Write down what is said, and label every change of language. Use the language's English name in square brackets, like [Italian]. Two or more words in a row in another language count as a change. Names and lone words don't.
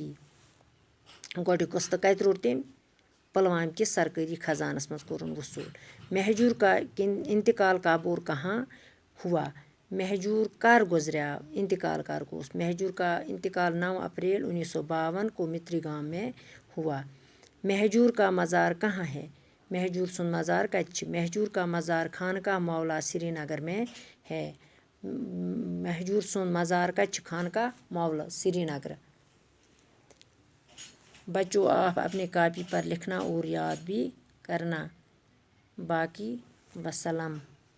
[Kashmiri] گۄڈنیُک قسط کتہِ روٚٹ تٔمۍ؟ پلوامہ کِس سرکٲری خزانس منٛز کوٚرُن وصوٗل. [Urdu] مہجور کا انتقال کب اور کہاں ہوا؟ [Kashmiri] مہجور کر گزریٛاو؟ انتقال کر گوس؟ [Urdu] مہجور کا انتقال 9 اپریل 1952 کو متری گام میں ہوا. مہجور کا مزار کہاں ہے؟ [Kashmiri] مہجور سُنٛد مزار کتہِ چھِ؟ [Urdu] مہجور کا مزار خانقاہ مولا سری نگر میں ہے. [Kashmiri] مہجور سُنٛد مزار کتہِ چھُ؟ خانقاہ مولا سری نگر. [Urdu] بچوں آپ اپنے کاپی پر لکھنا اور یاد بھی کرنا. باقی وسلام.